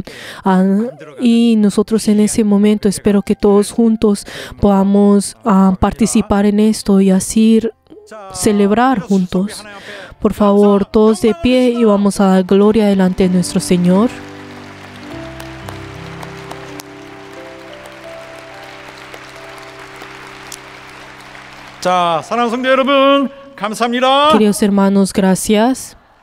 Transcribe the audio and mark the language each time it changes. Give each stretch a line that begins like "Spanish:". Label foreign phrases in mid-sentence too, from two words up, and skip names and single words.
Spanish: Y nosotros en ese momento espero que todos juntos podamos participar en esto y así celebrar juntos. Por favor, todos de pie y vamos a dar gloria delante de nuestro Señor.
Korean: 자, 사랑하는 성도 여러분, 감사합니다.
Spanish: Queridos hermanos, gracias.